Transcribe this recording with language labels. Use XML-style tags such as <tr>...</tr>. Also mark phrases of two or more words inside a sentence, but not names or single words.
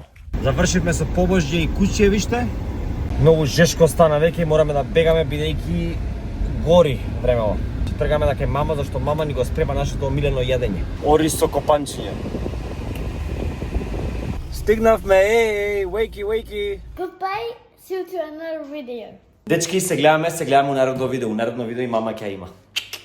<mk>Завршивме со Побожје и Куќевиште. Многу жешко стана веќе и мораме да бегаме бидејќи гори времево. Тргаме да ке мама, зашто мама ни го спрема нашето омилено јадење. Ори со копанчиња. Стигнавме,</mk> <en>wakey. Goodbye, see you to another video.</en> <mk>Дечки, се гледаме у наредно видео. У наредно видео и мама ќе има.</mk>